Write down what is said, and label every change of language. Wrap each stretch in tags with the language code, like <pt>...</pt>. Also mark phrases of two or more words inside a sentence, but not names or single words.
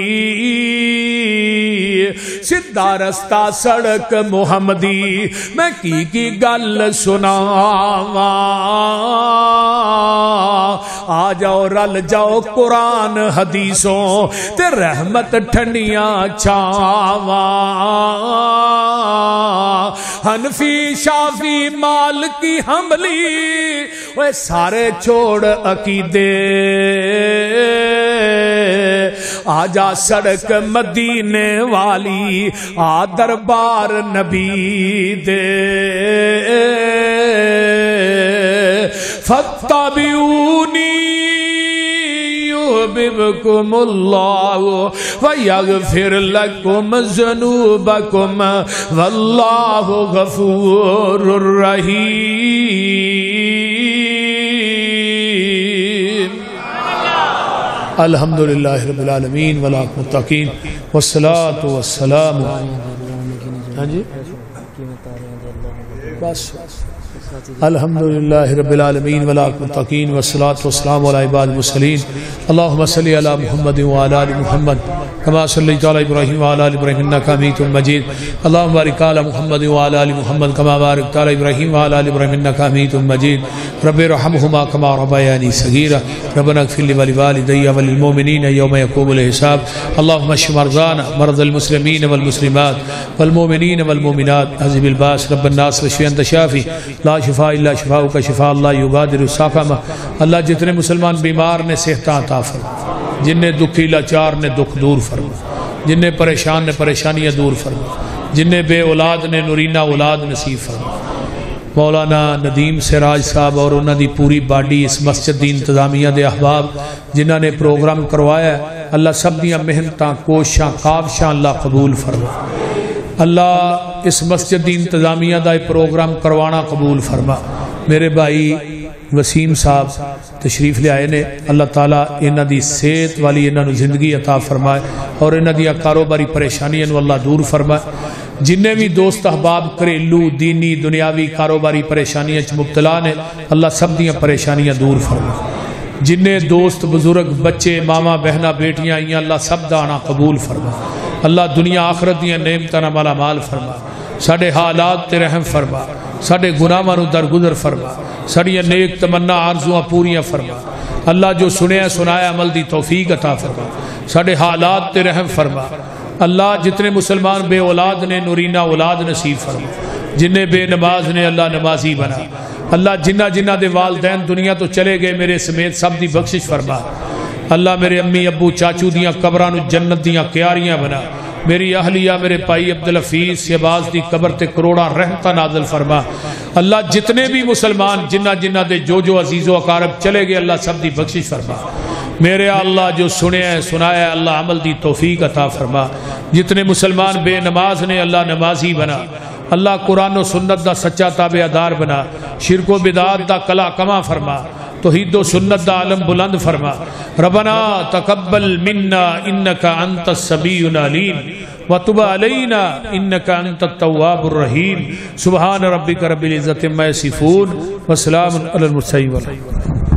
<pa>سیدھا رستہ سڑک محمدی میں کی گل سناواں آ جاؤ رل جاؤ قرآن حدیثوں تے رحمت ٹھنڈیاں چھاواں حنفی شافی مالکی حنبلی وہ سارے چھوڑ عقیدے آجا سڑک مدینے والی آ دربار نبی دے</pa> <ar>فاتبعونی يحببكم الله ويغفر لكم ذنوبكم والله غفور رحيم الحمدللہ رب العالمین والمتقین والصلاة والسلام بس الحمدللہ رب العالمین والمتقین والصلاة والسلام علی عباد المرسلین اللہم صلی علی محمد وعلی آل محمد کما صلیت علی ابراہیم وعلی آل ابراہیم انک حمید مجید اللہم بارک علی محمد وعلی آل محمد کما بارکت علی ابراہیم وعلی آل ابراہیم انک حمید مجید رب ارحمہما کما ربیانی صغیرا ربنا اغفر لی ولوالدی وللمؤمنین یوم یقوم الحساب اللہم اشف مرضانا مرضى المسلمین والمسلمات والمؤمنین والمؤمنات اذهب الباس رب الناس واشف انت شافی لا شفاء الا شفاءک شفاء اللہ یغادر سقما</ar> <pa>اللہ جتنے مسلمان بیمار نے صحت عطا فرما جن نے دکھی لاچار نے دکھ دور فرما جن نے پریشان نے پریشانیاں دور فرما جن نے بے اولاد نے نورینہ اولاد نصیب فرما مولانا ندیم سراج صاحب اور انہوں دی پوری باڈی اس مسجد دی انتظامیہ دے احباب جنہوں نے پروگرام کروایا ہے اللہ سب دیاں محنتاں کوشاں کاوشاں اللہ قبول فرما اللہ اس مسجد دی انتظامیہ دا پروگرام کروانا قبول فرما میرے بھائی وسیم صاحب تشریف لے آئے نے اللہ تعالیٰ انہاں دی صحت والی انہاں نو زندگی عطا فرمائے اور انہاں دی کاروباری پریشانیاں نو اللہ دور فرمائے جنہیں بھی دوست احباب گھریلو دینی دنیاوی کاروباری پریشانیاں مبتلا نے اللہ سب دیاں پریشانیاں دور فرمائے جنہیں دوست بزرگ بچے ماما بہنا بیٹیاں آئیاں اللہ سب دانا قبول فرمائے اللہ دنیا آخرت دیاں نعمتاں مالا مال فرما ساڈے حالات تے رحم فرما ساڈے گناہاں نو درگزر فرما ساڈیاں نیک تمنا آرزوਆਂ پوریاں فرما اللہ جو سنیا سنایا عمل دی توفیق عطا فرما ساڈے حالات تے رحم فرما اللہ جتنے مسلمان بے اولاد نے نورینہ اولاد نصیب فرما جنہیں بے نماز نے اللہ نمازی بنا اللہ جنہ جنہ دے والدین دنیا تو چلے گئے میرے سمیت سب دی بخشش فرما اللہ میرے امی ابو چاچو دیاں قبران جنت دیاں کیاریاں بنا میری اہلیہ میرے پائی عبدالحفیظ شہباز دی قبر تے کروڑا رحمتہ نازل فرما اللہ جتنے بھی مسلمان جنہ جنہ دے جو عزیز و اقارب چلے گئے اللہ سب دی بخشش فرما میرے اللہ جو سنے سنایا اللہ عمل دی توفیق عطا فرما جتنے مسلمان بے نماز نے اللہ نمازی بنا اللہ قرآن و سنت دا سچا تابع دار بنا، شرک و بدعات دا کلا کما فرما، توحید و سنت دا عالم بلند فرما۔</pa> <ar>ربنا تقبل منا انک انت السمیع العلیم وتب علینا انک انت التواب الرحیم۔ سبحان ربک رب العزت عما یصفون وسلام علی المرسلین۔</ar>